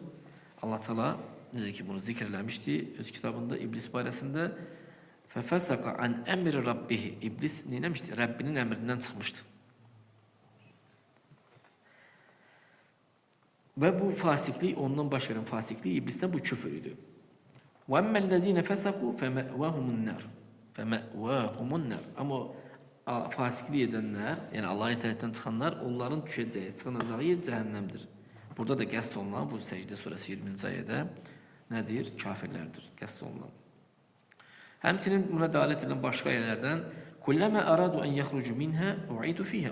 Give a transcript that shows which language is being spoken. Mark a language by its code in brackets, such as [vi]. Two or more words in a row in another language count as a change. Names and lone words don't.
[az] Allah Teala necə ki bunu zikr eləmişdi öz kitabında İblis barəsində. [ar] ففسق عن أمر ربه. [az] İblis neyləmişdi? Rəbbinin əmrindən çıxmışdı. Və bu fasiklik, ondan baş verən fasiklik iblisdən bu küfür idi. [ar] وَأَمَّا الَّذ۪ينَ فَسَقُوا فَمَأْوَاهُمُ النَّارِ فَمَأْوَاهُمُ النَّارِ [az] Amma fasiklik edənlər, yəni Allah'a itaətdən çıxanlar, onların düşəcəyi, çıxınacağı yer cəhənnəmdir. Burada da qəsd olunan, bu Səcdə surəsi 20-ci ayədə nədir? Kafirlərdir, qəsd olunan. Həmçinin buna dəlalət edən başqa ayələrdən [ar] كلما أرادوا أن يخرجوا منها أعيدوا فيها.